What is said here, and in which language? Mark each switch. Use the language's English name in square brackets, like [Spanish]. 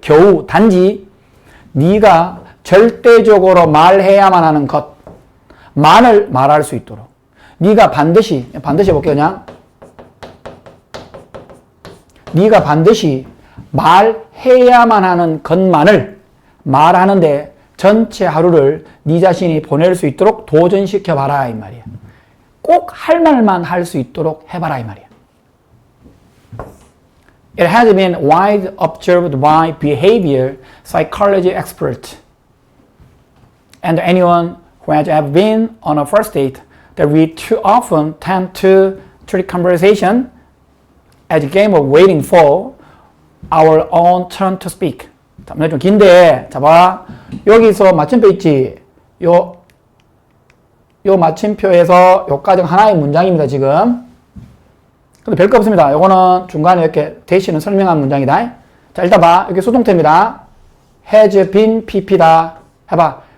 [Korean] 겨우 단지 네가 절대적으로 말해야만 하는 것만을 말할 수 있도록 네가 반드시 해볼게요 그냥 네가 반드시 말해야만 하는 것만을 말하는데 전체 하루를 네 자신이 보낼 수 있도록 도전시켜봐라 이 말이야. 꼭 할 말만 할 수 있도록 해봐라 이 말이야. [English] It has been widely observed by behavior psychology experts and anyone who has ever been on a first date that we too often tend to treat conversation as a game of waiting for our own turn to speak. [Korean] 자, 문제 좀 긴데, 자, 봐. 여기서 마침표 있지? 요 마침표에서 요까지 하나의 문장입니다, 지금. 근데 별거 없습니다. 요거는 중간에 이렇게 대신은 설명한 문장이다. 자, 일단 봐. 여기 수동태입니다. has been pp다. 해봐.